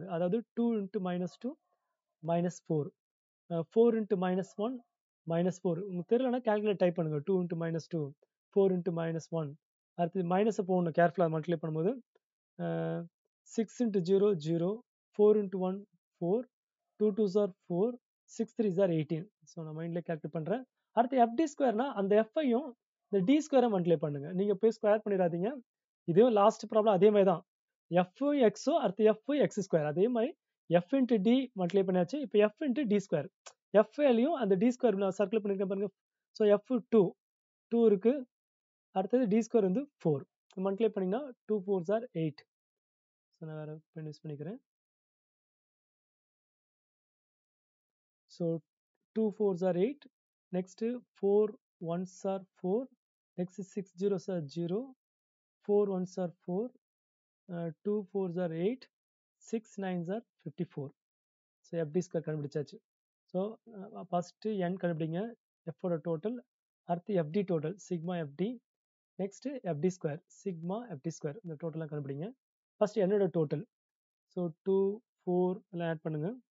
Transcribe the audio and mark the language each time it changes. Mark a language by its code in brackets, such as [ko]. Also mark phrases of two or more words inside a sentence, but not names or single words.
[ta] அதாவது 2 × -2 -4 4 × -1 -4. உங்களுக்கு தெரியலன்னா [en] calculate type [ta] பண்ணுங்க. 2 × -2 4 × -1. அடுத்து மைனஸை போடணும் கேர்ஃபுல்லாக மல்டிப்ளை பண்ணும்போது. [en] 6 × 0 0 4 × 1 4 2 2s are 4 6 3s are 18. [ta] ஸோ நான் மைண்ட்லேயே கால்குலேட் பண்ணுறேன். அடுத்து [en] ft square [ta] அந்த எஃப்ஐயும் இந்த [en] t square multiply [ta] பண்ணுங்க. நீங்கள் போய் ஸ்கொயர் பண்ணிடாதீங்க. இதுவும் [en] last problem [ta] அதே மாதிரி தான். [en] f x [ta] அடுத்து [en] f x square [ta] அதே மாதிரி [en] f into t multiply [ta] பண்ணியாச்சு. இப்போ [en] f into t square f value [ta] அந்த [en] t square [ta] நான் சர்க்கிள் பண்ணியிருக்கேன் பாருங்க. ஸோ எஃப் 2 இருக்கு. அடுத்தது [en] t square [ta] வந்து 4 மல்டிப்ளை பண்ணிங்கன்னா [en] 2 4s are 8. [ta] ஸோ நான் வேறு [en] pen use [ta] பண்ணிக்கிறேன். ஸோ [en] 2 4s are 8. நெக்ஸ்ட்டு 4 1s are 4. நெக்ஸ்ட் 6 0s are 0. 4 1s are 4. 2 4s are 8. 6 9s are 54. [ta] ஸோ [en] ft square [ta] கண்டுபிடிச்சாச்சு. ஸோ ஃபஸ்ட்டு என் கண்டுபிடிங்க எஃபோட டோட்டல். [en] அடுத்து ft total sigma ft. next ft square sigma ft square [ta] இந்த டோட்டலாக கண்டுபிடிங்க. ஃபஸ்ட் என்னோட டோட்டல். ஸோ 2 4 எல்லாம் ஆட் பண்ணுங்க.